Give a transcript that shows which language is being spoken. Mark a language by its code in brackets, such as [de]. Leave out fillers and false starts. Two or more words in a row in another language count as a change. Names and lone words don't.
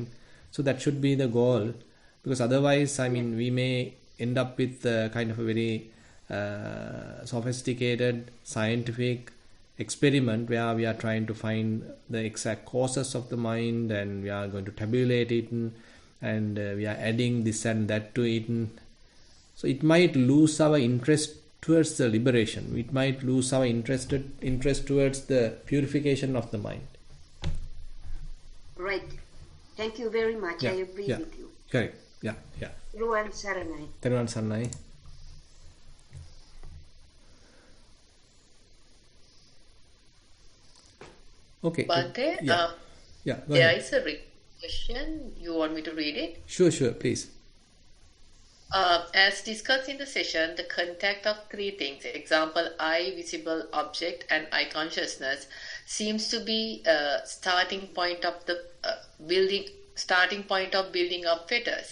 [en] So that should be the goal, because otherwise, I mean, we may end up with kind of a very sophisticated scientific experiment where we are trying to find the exact causes of the mind, and we are going to tabulate it, and we are adding this and that to it. So it might lose our interest towards the liberation. It might lose our interest towards the purification of the mind. Right. Thank you very much. I agree with you. Correct. Yeah. [si] Ruwan Saranai. Teruwan Saranai. Okay. [en] Bhante, go there ahead. is a question. You want me to read it? Sure, please. As discussed in the session, the contact of three things, example, eye, visible object, and eye consciousness, seems to be starting point of building up fetters.